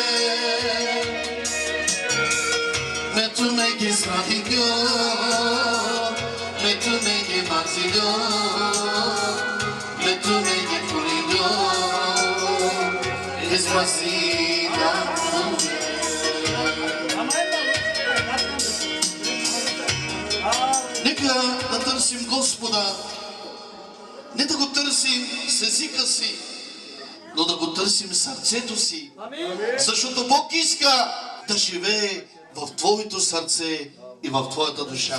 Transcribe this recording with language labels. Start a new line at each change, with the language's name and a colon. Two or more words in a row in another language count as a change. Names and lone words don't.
Bulgarian: Мето ме ги срадиго, мето ме ги марзиго, мето ме ги фуридо, Despacito. Нека да търсим Господа, не да го търсим с езика си, но да го търсим сърцето си. Защото Бог иска да живее в твоето сърце и в твоята душа.